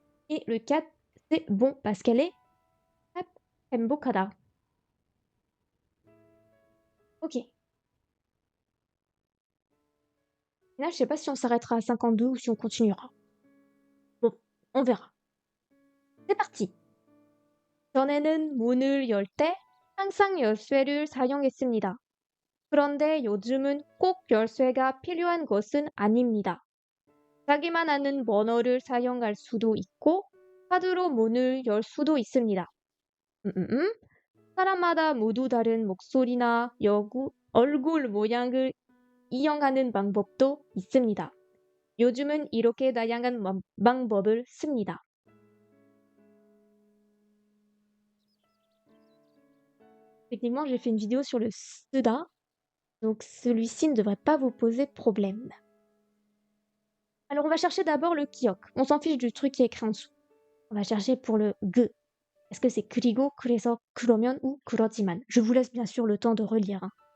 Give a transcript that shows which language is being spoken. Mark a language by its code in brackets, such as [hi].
[fr] Et le 4, c'est bon, parce qu'elle est hop, [ko] 행복하다. [fr] Ok. Là, je sais pas si on s'arrêtera à 52 ou si on continuera. Bon, on verra. C'est parti. [ko] 전에는 문을 열 때 항상 열쇠를 사용했습니다. 그런데 요즘은 꼭 열쇠가 필요한 것은 아닙니다. 자기만 아는 번호를 사용할 수도 있고 카드로 문을 열 수도 있습니다. 음, 음, 음. 사람마다 모두 다른 목소리나 얼굴 모양을 이용하는 방법도 있습니다. 요즘은 이렇게 다양한 방법을 씁니다. [fr] Effectivement, j'ai fait une vidéo sur le SIDA, donc celui-ci ne devrait pas vous poser problème. Alors on va chercher d'abord le kiok. On s'en fiche du truc qui est écrit en dessous. On va chercher pour le G. Est-ce que c'est [ko] 그리고, 그래서, 그러면 [fr] ou [ko] 그러지만? [fr] Je vous laisse bien sûr le temps de relire, hein.